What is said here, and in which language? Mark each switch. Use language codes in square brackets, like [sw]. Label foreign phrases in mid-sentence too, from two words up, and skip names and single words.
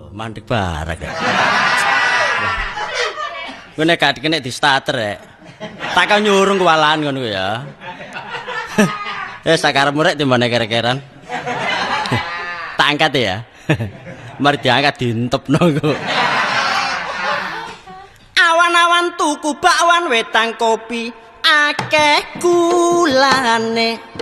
[jv] mandek barang. Gue nek kene di starter rek. Tak kau nyurung kewalahan ngono ya. Sakarepmu rek timbane kere-keran. Tak angkat ya. Mari diangkat diintepno kok. Awan-awan tuku bakwan wetang kopi akeh gulane.